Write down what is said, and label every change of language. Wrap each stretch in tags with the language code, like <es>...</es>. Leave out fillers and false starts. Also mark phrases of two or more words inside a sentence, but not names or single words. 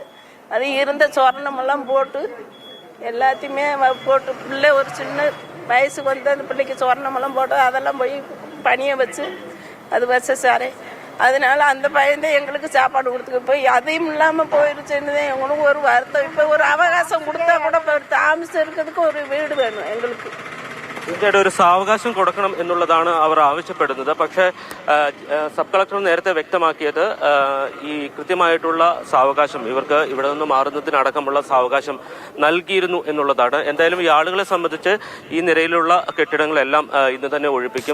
<ta>அது இருந்த சொர்ணமெல்லாம் போட்டு எல்லாத்தையுமே போட்டு பிள்ளை ஒரு சின்ன வயசுக்கு அந்த பிள்ளைக்கு சொர்ணமெல்லாம் போட்டு அதெல்லாம் போய் பணியை வச்சு அது வச்ச சாரே. அதனால அந்த பையன்தான் எங்களுக்கு சாப்பாடு கொடுத்துக்கு. இப்போ அதையும் இல்லாமல் போயிருச்சுன்னு தான் எங்களுக்கு ஒரு வருத்தம். இப்போ ஒரு அவகாசம் கொடுத்தா கூட தாமசம் இருக்கிறதுக்கு ஒரு வீடு வேணும் எங்களுக்கு.</ta> <ml>തീർച്ചയായിട്ടും ഒരു സാവകാശം കൊടുക്കണം എന്നുള്ളതാണ് അവർ ആവശ്യപ്പെടുന്നത്. പക്ഷേ സബ് കളക്ടർ നേരത്തെ വ്യക്തമാക്കിയത് ഈ കൃത്യമായിട്ടുള്ള സാവകാശം ഇവർക്ക് ഇവിടെ നിന്ന് മാറുന്നതിനടക്കമുള്ള സാവകാശം നൽകിയിരുന്നു എന്നുള്ളതാണ്. എന്തായാലും ഈ ആളുകളെ സംബന്ധിച്ച് ഈ നിരയിലുള്ള കെട്ടിടങ്ങളെല്ലാം ഇന്ന് തന്നെ ഒഴിപ്പിക്കും.</ml>